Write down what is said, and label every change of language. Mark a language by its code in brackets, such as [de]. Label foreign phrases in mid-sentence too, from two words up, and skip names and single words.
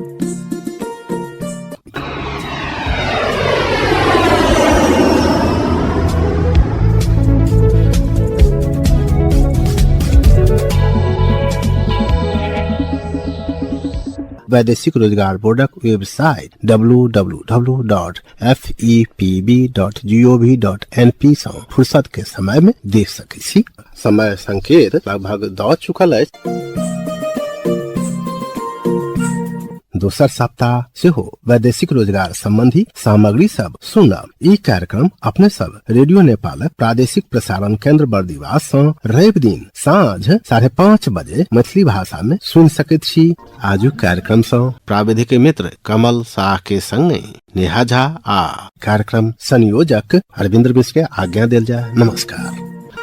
[mai] वैदेशिक रोजगार बोर्डक वेबसाइट www.fepb.gov.np सँ फुर्सत के समय में देख सकै छी। समय संकेत लगभग द चुकल अछि। दोसर सप्ताह से हो वैदेशिक रोजगार संबंधी सामग्री सब सुनब। ई कार्यक्रम अपने सब रेडियो नेपाल प्रादेशिक प्रसारण केंद्र बर्दिवास सँ रवि दिन साँझ 5:30 बजे मैथिली भाषा में सुन सकैत छी। आजु कार्यक्रम सँ प्राविधिक मित्र कमल शाह के संगे नेहा झा आ कार्यक्रम संयोजक अरविंद मिश्र के आज्ञा देल जाय। नमस्कार।